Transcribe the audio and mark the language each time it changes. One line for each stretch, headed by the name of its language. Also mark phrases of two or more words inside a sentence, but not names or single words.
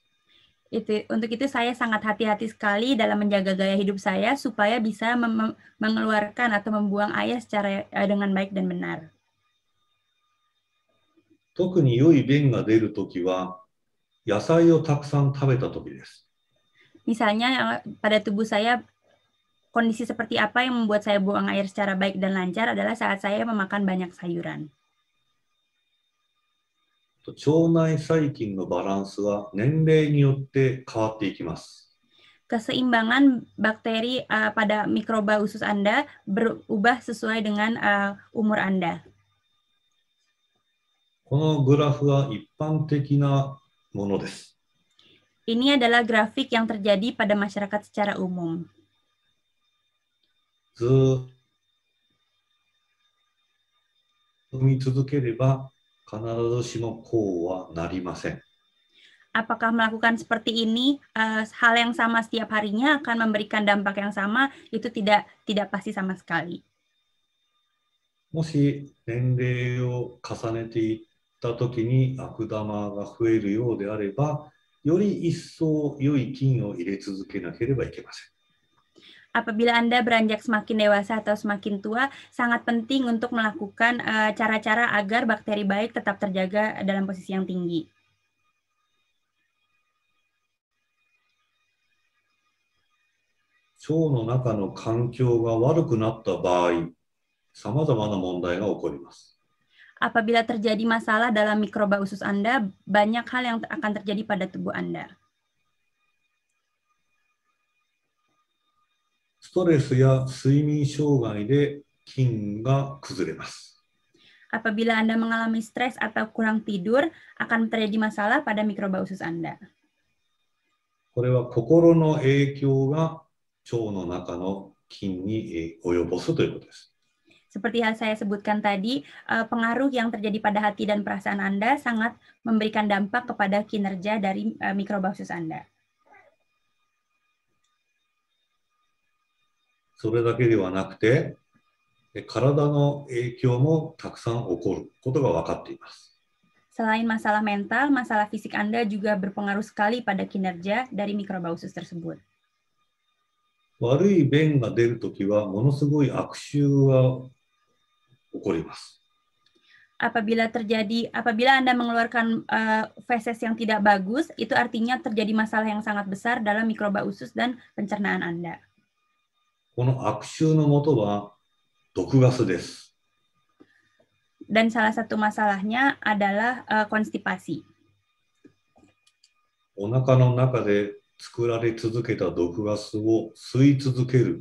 Indonesian: Untuk itu saya sangat hati-hati sekali dalam menjaga gaya hidup saya supaya bisa mengeluarkan atau membuang air dengan baik dan benar.
Japanese: 特に良い便が出るときは、野菜をたくさん食べたときです。
Indonesian: Misalnya pada tubuh saya, kondisi seperti apa yang membuat saya buang air secara baik dan lancar adalah saat saya memakan banyak sayuran.
Japanese: 腸内細菌のバランスは年齢によって変わっていきます。
Indonesian: Keseimbangan bakteri pada mikroba usus Anda berubah sesuai dengan umur Anda.
Japanese: このグラフは一般的なものです。
Indonesian: Ini adalah grafik yang terjadi pada masyarakat secara umum.
Japanese: ずっと見続ければ必ずしもこうはなりません。
Indonesian: Apakah melakukan seperti ini hal yang sama setiap harinya akan memberikan dampak yang sama? Itu tidak pasti sama sekali.
Japanese: もし年齢を重ねていったときに悪玉が増えるようであれば、より一層良い菌を入れ続けなければいけません。
Indonesian: Apabila Anda beranjak semakin dewasa atau semakin tua, sangat penting untuk melakukan cara-cara agar bakteri baik tetap terjaga dalam posisi yang tinggi.
Japanese: 腸の中の環境が悪くなった場合、さまざまな問題が起こります。
Indonesian: Apabila terjadi masalah dalam mikroba usus Anda, banyak hal yang akan terjadi pada tubuh Anda.
Japanese: ストレスや睡眠障害で菌が崩れます。
Indonesian: Apabila Anda mengalami stres atau kurang tidur, akan terjadi masalah pada mikroba usus Anda.
Japanese: これは心の影響が腸の中の菌に及ぼすということです。
Indonesian: Seperti yang saya sebutkan tadi, pengaruh yang terjadi pada hati dan perasaan Anda sangat memberikan dampak kepada kinerja dari mikroba usus Anda.
Japanese: それだけではなくて、体の影響もたくさん起こることが分かっています。
Indonesian: Selain masalah mental, masalah fisik Anda juga berpengaruh sekali pada kinerja dari mikroba usus tersebut.
Japanese: 悪い便が出るときはものすごい悪臭が起こります。
Indonesian: Apabila Anda mengeluarkan feses yang tidak bagus, itu artinya terjadi masalah yang sangat besar dalam mikroba usus dan pencernaan Anda.
Japanese: この悪臭のもとは毒ガスです。
Indonesian: Dan salah satu masalahnya adalah konstipasi.
Japanese: お腹の中で作られ続けた毒ガスを吸い続ける。